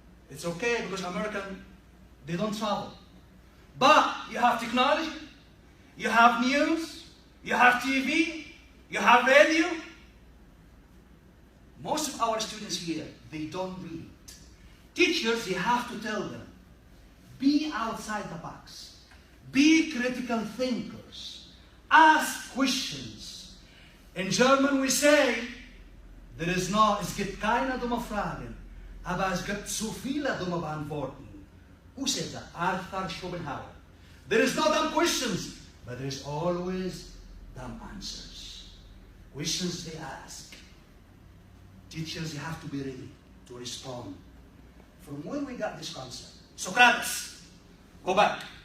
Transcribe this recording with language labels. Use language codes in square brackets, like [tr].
[en] It's okay because American, they don't travel. But you have technology, you have news, you have TV, you have radio. Most of our students here, they don't read. Teachers, they have to tell them, be outside the box. Be critical thinkers. Ask questions. In German we say, there is no, [de] es gibt keine dumme Fragen, aber es gibt zu viele dumme Beantworten. [en] Who said that? Arthur Schopenhauer. There is no dumb questions, but there is always dumb answers. Questions they ask. Teachers, you have to be ready to respond. From when we got this concept? Socrates, go back.